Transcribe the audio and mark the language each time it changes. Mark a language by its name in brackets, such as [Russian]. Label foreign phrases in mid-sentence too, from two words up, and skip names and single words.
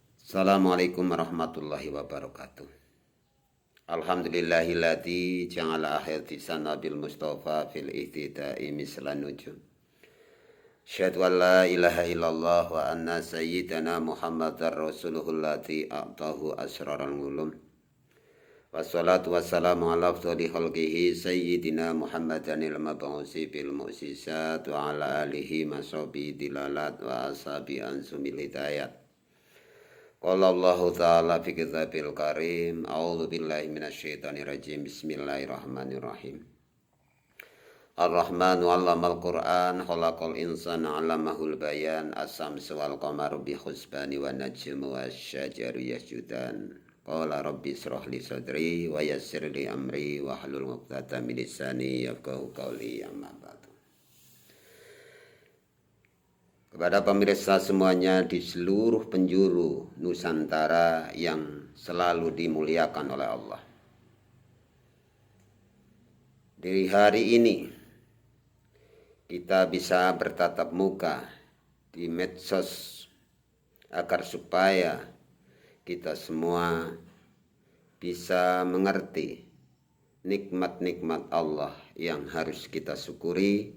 [Arabic] السلام عليكم ورحمة الله وبركاته. الحمد لله الذي جعل آخر تيسانا بالمصطفى في الاهتداء مثلا نجوم. أشهد أن لا إله إلا الله وأن سيدنا محمدا رسوله الذي أعطاه أسرار العلوم. والصلاة والسلام على أفضل خلقه سيدنا محمد المبعوث بالمعجزات وعلى آله مصابيح الدلالات وأصحابه أنجم الهدايات. قال الله تعالى في كتابه الكريم. أعوذ بالله من الشيطان الرجيم. بسم الله الرحمن الرحيم. الرحمن علم القرآن خلق الإنسان علمه البيان. الشمس والقمر بحسبان والنجم والشجر يسجدان. قال رب اشرح لي صدري ويسر لي أمري واحلل عقدة من لساني يفقهوا قولي. أما بعد. [Indonesian] Kepada pemirsa semuanya di seluruh penjuru Nusantara yang selalu dimuliakan oleh Allah. Di hari ini kita bisa bertatap muka di medsos agar supaya kita semua bisa mengerti nikmat-nikmat Allah yang harus kita syukuri.